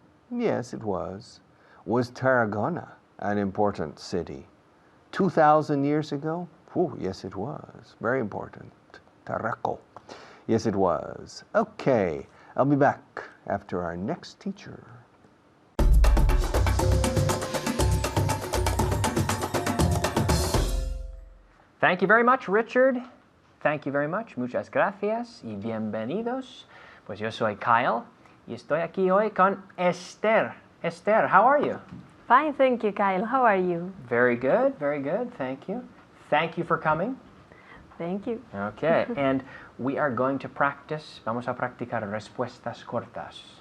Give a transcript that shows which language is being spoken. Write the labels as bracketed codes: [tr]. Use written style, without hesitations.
[en] Yes, it was. Was Tarragona an important city 2,000 years ago? Yes, it was. Very important. Tarraco. Yes, it was. Okay, I'll be back after our next teacher. Thank you very much, Richard. Thank you very much. [es] Muchas gracias y bienvenidos. Pues yo soy Kyle y estoy aquí hoy con Esther. [en] Esther, how are you? Fine, thank you, Kyle. How are you? Very good, very good. Thank you. Thank you for coming. Thank you. Okay, and we are going to practice. [es] Vamos a practicar respuestas cortas.